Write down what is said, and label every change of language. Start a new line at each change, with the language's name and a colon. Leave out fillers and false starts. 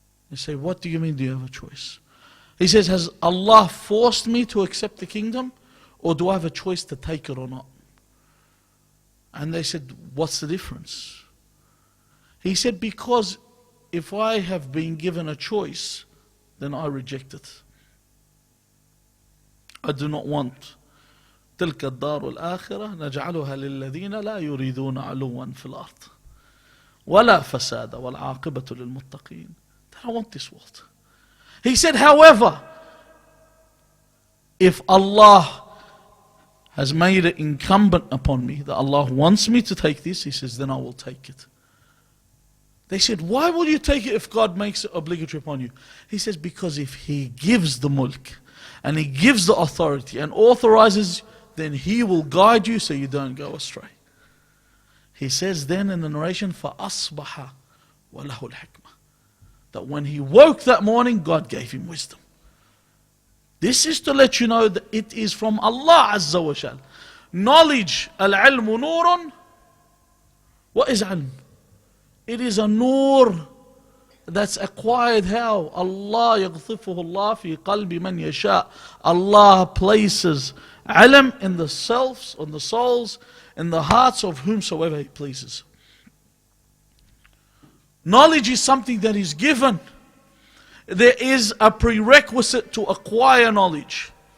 English: They say, what do you mean do you have a choice? He says, has Allah forced me to accept the kingdom? Or do I have a choice to take it or not? And they said, what's the difference? He said, because if I have been given a choice, then I reject it. I do not want.
Arabic: تلك الدار الآخرة نجعلها للذين لا يريدون علوا في الأرض ولا فساد والعاقبة للمتقين.
English: I don't want this world. He said, however, if Allah has made it incumbent upon me that Allah wants me to take this, he says, then I will take it. They said, why will you take it if God makes it obligatory upon you? He says, because if He gives the mulk and He gives the authority and authorizes, then He will guide you so you don't go astray. He says then in the narration,
Arabic: فَأَصْبَحَ وَلَهُ الْحِكْمَةِ,
English: that when he woke that morning, God gave him wisdom. This is to let you know that it is from Allah Azza wa Jal. Knowledge,
Arabic: al-ilmu nurun.
English: What is ilm? It is a nur that's acquired how?
Arabic: Allah يغطفه الله في قلب من يشاء.
English: Allah places ilm in the selves, on the souls, in the hearts of whomsoever He pleases. Knowledge is something that is given. There is a prerequisite to acquire knowledge.